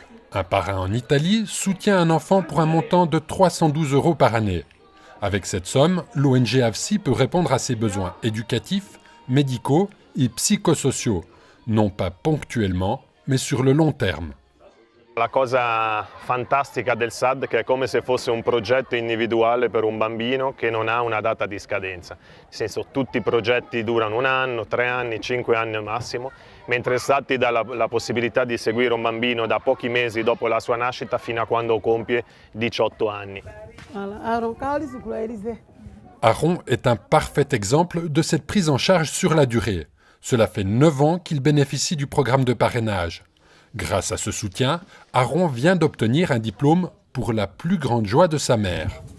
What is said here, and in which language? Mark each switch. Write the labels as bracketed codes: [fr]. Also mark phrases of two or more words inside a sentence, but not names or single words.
[fr] Un parrain en Italie soutient un enfant pour un montant de 312 € par année. Avec cette somme, l'ONG AFSI peut répondre à ses besoins éducatifs, médicaux et psychosociaux, non pas ponctuellement, mais sur le long terme. [it] La cosa fantastica del SAD è che è come se fosse un progetto individuale per un bambino che non ha una data di scadenza. Nel senso, tutti i progetti durano 1 anno, 3 anni, 5 anni al massimo, mentre il SAD ti dà la possibilità di seguire un bambino da pochi mesi dopo la sua nascita fino a quando compie 18 anni. [fr] Aaron est un parfait exemple de cette prise en charge sur la durée. Cela fait 9 ans qu'il bénéficie du programme de parrainage. Grâce à ce soutien, Aaron vient d'obtenir un diplôme pour la plus grande joie de sa mère.